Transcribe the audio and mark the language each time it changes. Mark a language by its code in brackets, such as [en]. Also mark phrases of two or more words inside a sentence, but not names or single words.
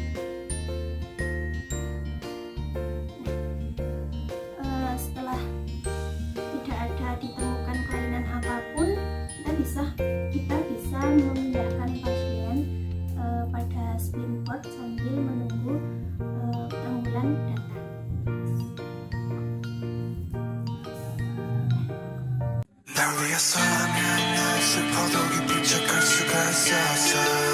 [id] Setelah tidak ada ditemukan kelainan apapun, kita bisa memindahkan pasien pada spin board sambil menunggu ambulan datang. [ko] 날 위해서라면 날 슬퍼도 기쁜 척할 수가 있었어